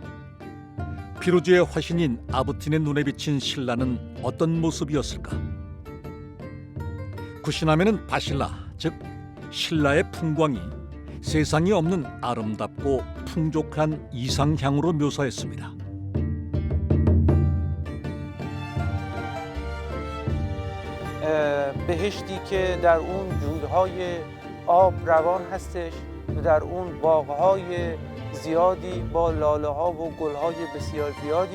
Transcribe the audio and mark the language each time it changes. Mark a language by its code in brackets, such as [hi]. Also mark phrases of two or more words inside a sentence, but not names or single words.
[ko] 피루즈의 화신인 아부틴의 눈에 비친 신라는 어떤 모습이었을까? 쿠시나메는 바실라, 즉 신라의 풍광이 세상에 없는 아름답고 풍족한 이상향으로 묘사했습니다. [fa] بهشتی که در اون جودهای آب روان هستش و در اون باغهای زیادی با لاله ها و گل های بسیار زیادی